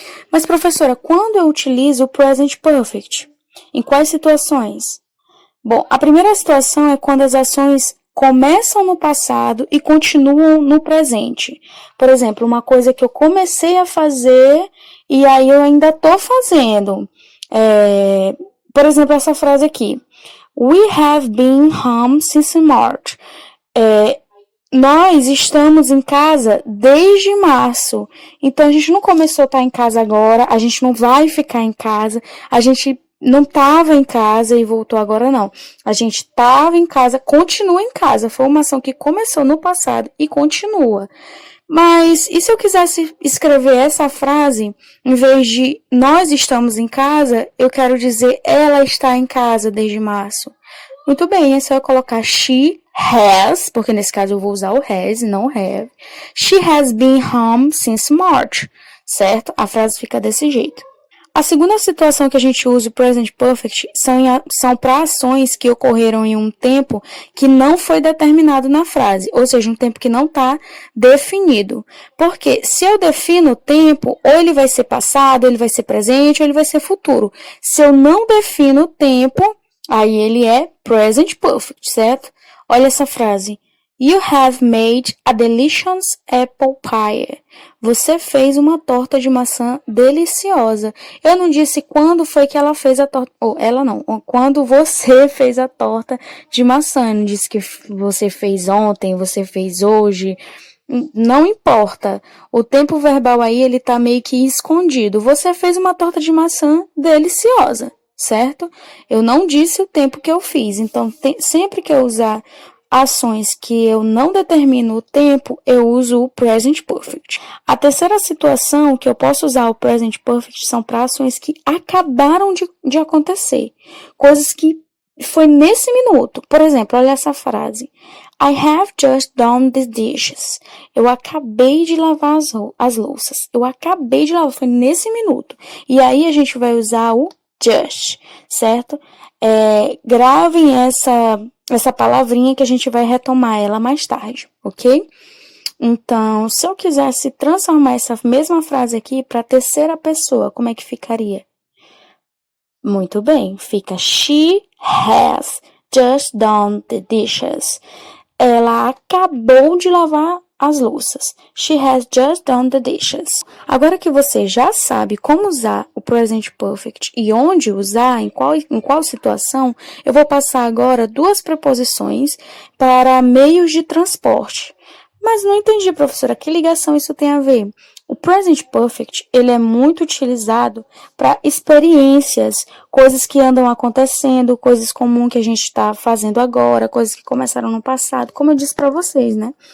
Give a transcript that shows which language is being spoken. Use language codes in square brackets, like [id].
[pt] Mas, professora, quando eu utilizo o Present Perfect? Em quais situações? Bom, a primeira situação é quando as ações começam no passado e continuam no presente. Por exemplo, uma coisa que eu comecei a fazer e aí eu ainda estou fazendo. Por exemplo, essa frase aqui. [en] We have been home since March. [pt] Nós estamos em casa desde março. Então, a gente não começou a estar em casa agora, a gente não vai ficar em casa, a gente não estava em casa e voltou agora, não. A gente estava em casa, continua em casa. Foi uma ação que começou no passado e continua. Mas, e se eu quisesse escrever essa frase, em vez de nós estamos em casa, eu quero dizer ela está em casa desde março? Muito bem, é só eu colocar she has, porque nesse caso eu vou usar o has e não o have. [en] She has been home since March, certo? [pt] A frase fica desse jeito. A segunda situação que a gente usa o Present Perfect são para ações que ocorreram em um tempo que não foi determinado na frase, ou seja, um tempo que não está definido. Porque se eu defino o tempo, ou ele vai ser passado, ou ele vai ser presente, ou ele vai ser futuro. Se eu não defino o tempo, aí ele é Present Perfect, certo? Olha essa frase. [en] You have made a delicious apple pie. [pt] Você fez uma torta de maçã deliciosa. Eu não disse quando foi que ela fez a torta. Ou ela não. Quando você fez a torta de maçã. Eu não disse que você fez ontem, você fez hoje. Não importa. O tempo verbal aí, ele tá meio que escondido. Você fez uma torta de maçã deliciosa, certo? Eu não disse o tempo que eu fiz. Então, sempre que eu usar ações que eu não determino o tempo, eu uso o Present Perfect. A terceira situação que eu posso usar o Present Perfect são para ações que acabaram de acontecer. Coisas que foi nesse minuto. Por exemplo, olha essa frase. [en] I have just done the dishes. [pt] Eu acabei de lavar as louças. Eu acabei de lavar, foi nesse minuto. E aí a gente vai usar o just, certo? Gravem essa palavrinha que a gente vai retomar ela mais tarde, ok? Então, se eu quisesse transformar essa mesma frase aqui para a terceira pessoa, como é que ficaria? Muito bem, fica [en] She has just done the dishes. [pt] Ela acabou de lavar as louças. [en] She has just done the dishes. [pt] Agora que você já sabe como usar o Present Perfect e onde usar, em qual situação, eu vou passar agora duas preposições para meios de transporte. Mas não entendi, professora, que ligação isso tem a ver? O Present Perfect, ele é muito utilizado para experiências, coisas que andam acontecendo, coisas comuns que a gente está fazendo agora, coisas que começaram no passado, como eu disse para vocês, né?